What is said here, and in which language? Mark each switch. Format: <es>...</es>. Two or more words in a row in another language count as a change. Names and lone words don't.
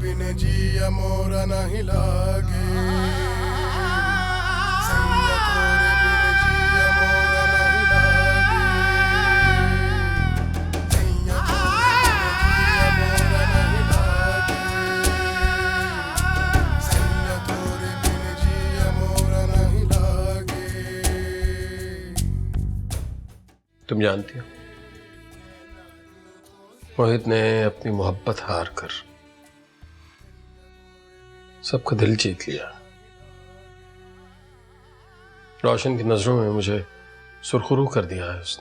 <hi>जिया मोरा नहीं लागे सैया तोरे बिन जिया मोरा नहीं लागे सैया तोरे बिन जिया मोरा नहीं लागे तुम जानती हो मोहित ने अपनी मोहब्बत हार कर सबका दिल जीत लिया। रोशन की नजरों में मुझे सुरखरू कर दिया है उसने।</hi>